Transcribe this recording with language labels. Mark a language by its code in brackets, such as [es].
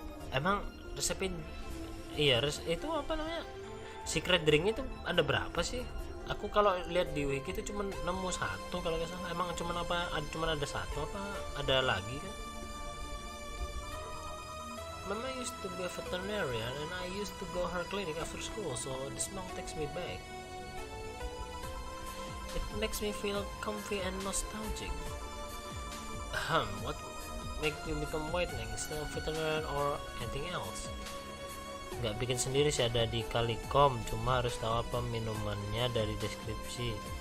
[id] Emang resepnya iya itu apa namanya, secret drink itu ada berapa sih? Aku kalau lihat di wiki itu cuma nemu satu kalau nggak salah. Emang cuma ada satu apa ada lagi kan? [en] Mama used to be a veterinarian and I used to go her clinic after school, so the smell takes me back. It makes me feel comfy and nostalgic. What make you become whitening instead of veterinarian or anything else? [id] Nggak bikin sendiri sih, ada di Kalikom, cuma harus tahu apa minumannya dari deskripsi.